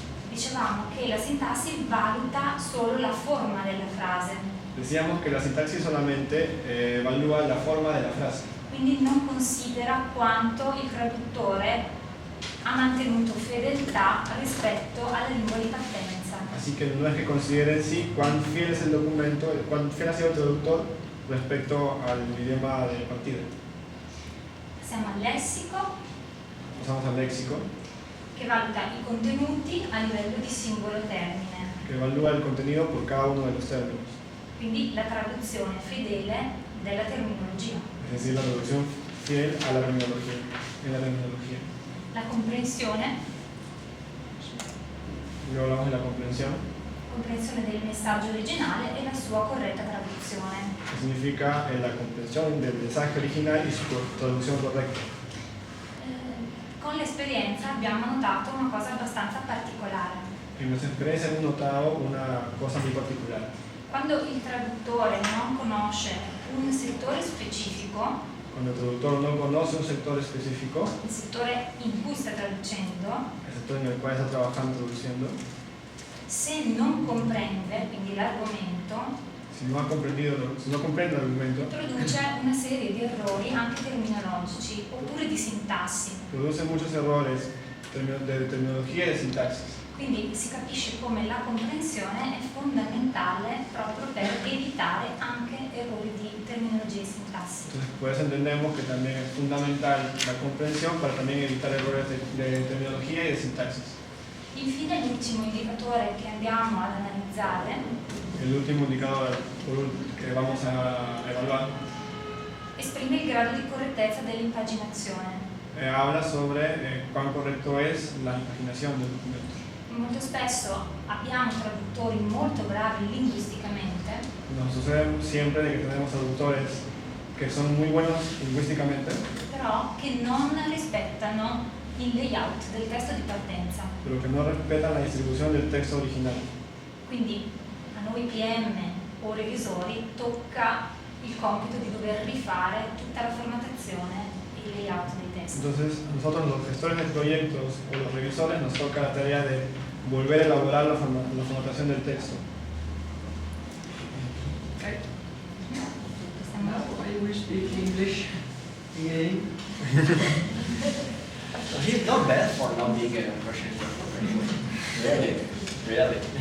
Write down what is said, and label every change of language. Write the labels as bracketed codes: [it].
[it] Dicevamo che la sintassi valuta solo la forma della frase, [es] Decíamos que la sintaxis solamente evalúa la forma de la frase, [it] quindi non considera quanto il traduttore ha mantenuto fedeltà rispetto alla lingua di partenza. [es] así que no es que considere en sí cuán fiel es el documento, cuán fiel ha sido el traductor respecto al idioma de partida. [it] Passiamo al lessico, [es] Pasamos al léxico, [it] che valuta i contenuti a livello di singolo termine, [es] que evalúa el contenido por cada uno de los términos, [it] quindi la traduzione fedele della terminologia. [es] es decir, la traducción fiel a la terminología, en la terminología. [it] La comprensione, [es] Luego hablamos de la comprensión, [it] comprensione del messaggio originale e la sua corretta traduzione. [es] que significa la comprensión del mensaje original y su traducción correcta. [it] Con l'esperienza abbiamo notato una cosa abbastanza particolare. [es] En nuestra experiencia hemos notado una cosa muy particular. [it] Quando il traduttore non conosce un settore specifico, [es] Cuando el traductor no conoce un sector específico, [it] il settore in cui sta traducendo, [es] el sector en el cual está trabajando traduciendo, [it] se non comprende quindi l'argomento, [es] si no comprende el argumento, [it] produce una serie di errori anche terminologici oppure di sintassi. [es] produce muchos errores de terminología y de sintaxis. [it] Quindi si capisce come la comprensione è fondamentale proprio per evitare anche errori di terminologia e sintassi. [es] Entonces, por eso entendemos que también es fundamental la comprensión para también evitar errores de terminología y de sintaxis. [it] Infine l'ultimo indicatore che andiamo ad analizzare [es] El último indicador que vamos a evaluar [it] esprime il grado di correttezza dell'impaginazione. [es] habla sobre cuán correcto es la impaginación del documento. [it] Molto spesso abbiamo traduttori molto bravi linguisticamente, [es] Nos sucede siempre de que tenemos traductores que son muy buenos lingüísticamente, [it] però che non rispettano il layout del testo di partenza. [es] pero que no respetan la distribución del texto original. [it] Quindi a noi PM o revisori tocca il compito di dover rifare tutta la formattazione e il layout dei testi. [es] Entonces, nosotros los gestores de proyectos o los revisores nos toca la tarea de volver a elaborar la formatación del texto. [en] Okay. [it] Stiamo- [en] Now I will speak English again. So he's not bad for not being a Russian professional. Really, really.